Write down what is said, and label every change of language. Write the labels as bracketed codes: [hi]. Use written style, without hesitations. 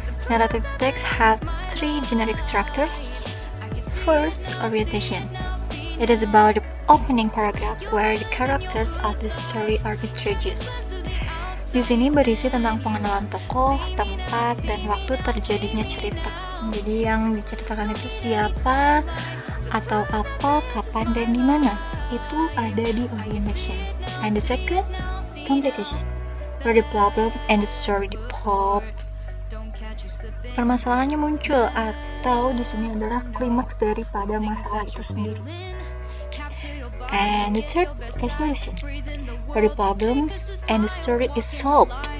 [en] Narrative text have three generic structures. First, orientation. It is about the opening paragraph where the characters of the story are introduced. [id] Di sini berisi tentang pengenalan tokoh, tempat, dan waktu terjadinya cerita. Jadi yang diceritakan itu siapa, atau apa, kapan, dan di mana. Itu ada di orientation. [en] And the second, complication, where the problem and the story develop. [id] Permasalahannya muncul, atau di sini adalah klimaks daripada masalah itu sendiri. [en] And the third, resolution, where the problems and the story is solved.